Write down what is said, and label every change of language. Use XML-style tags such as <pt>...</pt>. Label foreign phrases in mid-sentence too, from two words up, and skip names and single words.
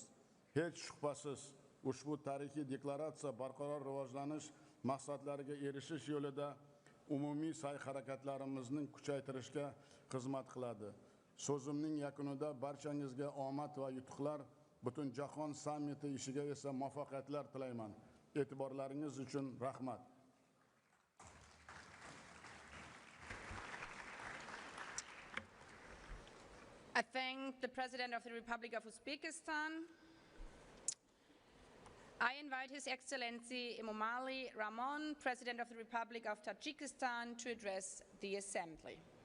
<uz>Hech shubhasiz, ushbu tarixiy deklaratsiya barqaror rivojlanish maqsadlariga erishish yo'lida umumiy sa'y-harakatlarimizni kuchaytirishga xizmat qiladi. So'zimning yakunida barchangizga omad va yutuqlar, butun jahon sammiti ishiga esa muvaffaqiyatlar tilayman. E'tiborlaringiz uchun rahmat.</uz> <en>I thank the President of the Republic of Uzbekistan. I invite His Excellency Emomali Rahmon, President of the Republic of Tajikistan, to address the Assembly.</en>